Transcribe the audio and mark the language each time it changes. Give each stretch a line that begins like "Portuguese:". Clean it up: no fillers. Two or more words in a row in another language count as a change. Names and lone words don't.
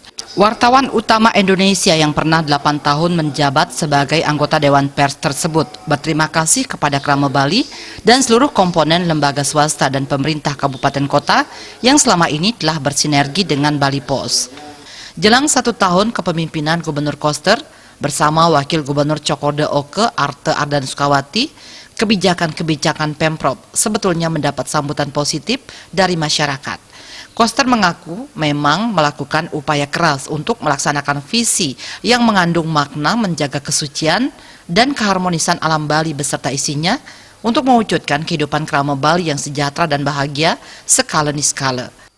Indonesian: Wartawan utama Indonesia yang pernah 8 tahun menjabat sebagai anggota Dewan Pers tersebut berterima kasih kepada Krama Bali dan seluruh komponen lembaga swasta dan pemerintah kabupaten kota yang selama ini telah bersinergi dengan Bali Pos. Jelang 1 tahun kepemimpinan Gubernur Koster bersama Wakil Gubernur Cokorda Oke Arte Ardan Sukawati, kebijakan-kebijakan Pemprov sebetulnya mendapat sambutan positif dari masyarakat. Koster mengaku memang melakukan upaya keras untuk melaksanakan visi yang mengandung makna menjaga kesucian dan keharmonisan alam Bali beserta isinya untuk mewujudkan kehidupan Krama Bali yang sejahtera dan bahagia skala niskala.